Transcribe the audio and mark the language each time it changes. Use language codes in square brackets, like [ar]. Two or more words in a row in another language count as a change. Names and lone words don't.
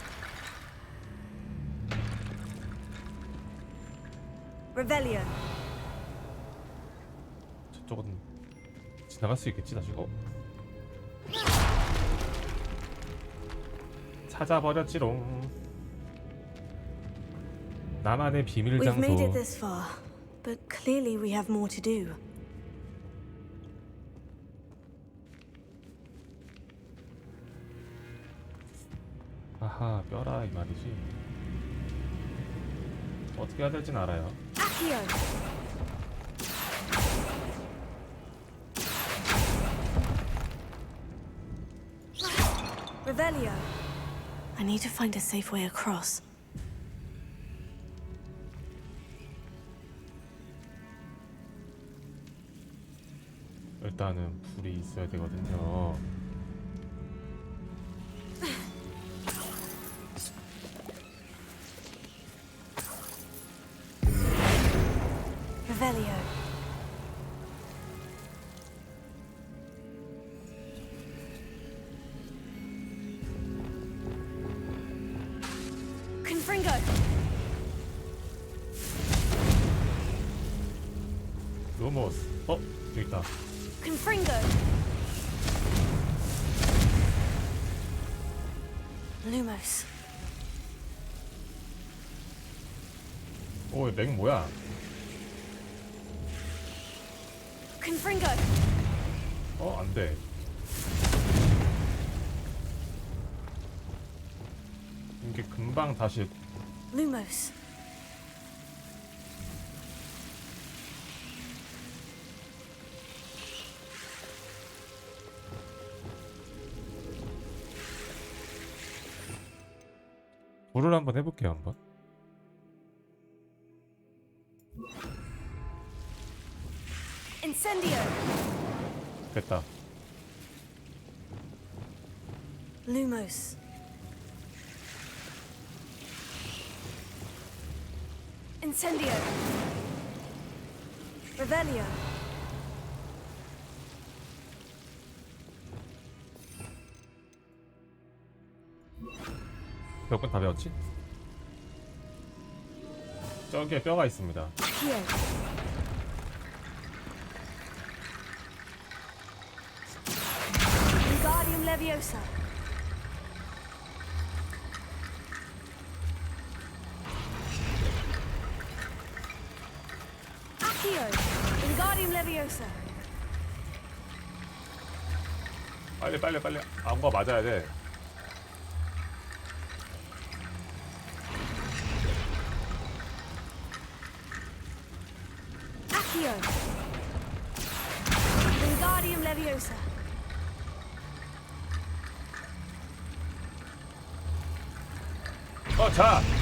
[la] Revelio. [ko] 저쪽은 지나갈 수 있겠지 다시. 찾아버렸지롱. 나만의 비밀 [en] We've made it [ko] 장소. [en] this far, but clearly we have more to do. [ko] 아하, 뼈라 이 말이지. 어떻게 해야 될진 알아요. [la] Accio. Revelio. [en] I need to find a safe way across. [ko] 일단은 불이 있어야 되거든요. [la] Revelio. Confringo. [ko] 루모스. 여기 있다. [la] Confringo. Lumos. [ko] 오, 맥 뭐야? [la] Confringo. [ko] 안 돼. 이게 금방 다시 [la] Lumos. [ko] 불을 한번 해볼게요, 한번. [la] Incendio. [ko] 됐다. [la] Lumos. Incendio. Revelio. [ko] 몇 번 다 배웠지? 저기에 뼈가 있습니다. [la] Accio. Wingardium Leviosa. Accio. Wingardium Leviosa. [ko] 빨리. 아무거 맞아야 돼. [la] Accio. Wingardium Leviosa. [ko] 자!